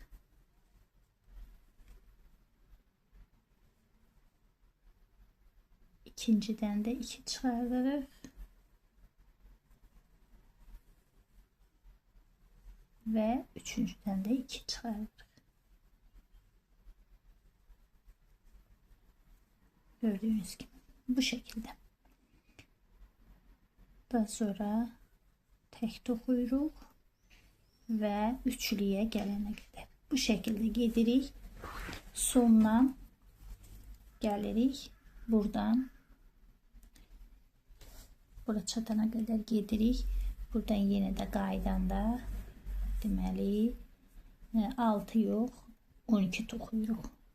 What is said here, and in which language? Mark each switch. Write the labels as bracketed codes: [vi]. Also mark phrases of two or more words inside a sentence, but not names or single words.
[az] İkincidən də 2 çıxardırıq. Və üçüncüdən də 2 çıxardırıq. [tr] Gördüğünüz gibi bu şekilde. [az] Daha sonra tek dokuyuruq və üçlüyə gələnə qədər. Bu şekilde gedirik. Sondan gəlirik. Buradan bura çatana qədər gedirik. Buradan yenə də qaydanda deməli 6 yox 12 toxuyuruq.